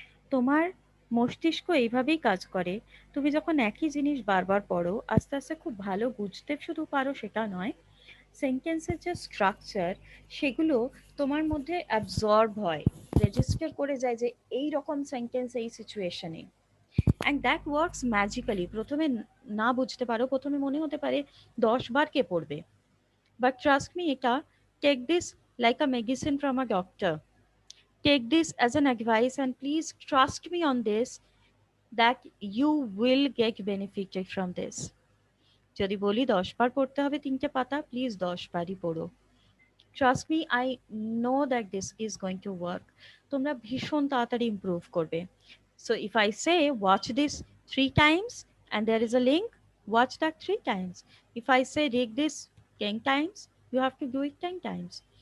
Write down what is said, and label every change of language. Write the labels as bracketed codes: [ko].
[bn] তোমার মস্তিষ্ক এইভাবেই কাজ করে। তুমি যখন একই জিনিস বারবার পড়ো, আস্তে আস্তে খুব ভালো বুঝতে শুধু পারো সেটা নয়, সেন্টেন্সের যে স্ট্রাকচার, সেগুলো তোমার মধ্যে অ্যাবজর্ব হয়, রেজিস্টার করে যায় যে এই রকম সেন্টেন্স এই সিচুয়েশনে। [en] And that works magically. [bn] প্রথমে না বুঝতে পারো, প্রথমে মনে হতে পারে 10 বার কে পড়বে, [en] But trust me, এটা take this like a medicine from a doctor. Take this as an advice and please trust me on this, that you will get benefited from this. [bn] যদি বলি 10 বার পড়তে হবে 3টে পাতা, প্লিজ 10 বারই পড়ো। [en] Trust me, I know that this is going to work. [bn] তোমরা ভীষণ তাড়াতাড়ি ইমপ্রুভ করবে। [en] So if I say watch this 3 times and there is a link, watch that 3 times. If I say read this 10 times, you have to do it 10 times.